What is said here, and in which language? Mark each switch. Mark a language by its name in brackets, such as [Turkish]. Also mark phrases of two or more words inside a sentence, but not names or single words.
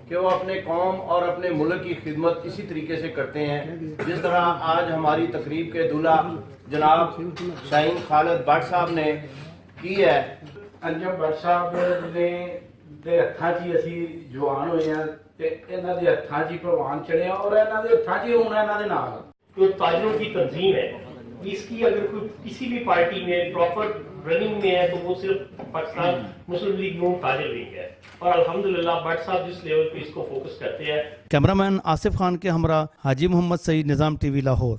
[Urdu] کہ وہ اپنے قوم اور اپنے ملک کی خدمت اسی طریقے سے کرتے ہیں جس طرح آج ہماری تقریب کے دلہا جناب شاہین خالد بٹ صاحب نے کی ہے۔ [Punjabi] انجم بٹ صاحب نے دے ہتھاں چی اسی جوان ہوئے ہیں تے انہاں دے ہتھاں چی پروان چڑھے ہیں، اور انہاں دے ہتھاں چی ہونا انہاں دے نال [Urdu] جو تاجروں کی تنظیم ہے، اس کی اگر کوئی کسی بھی پارٹی میں [English] proper running [Urdu] میں ہے تو وہ صرف پاکستان مسلم لیگ نون تاجر لیگ ہے، اور الحمدللہ بٹ صاحب جس لیول پہ اس کو فوکس کرتے ہیں۔ کیمرہ مین آصف خان کے ہمراہ حاجی محمد سعید، نظام ٹی وی لاہور۔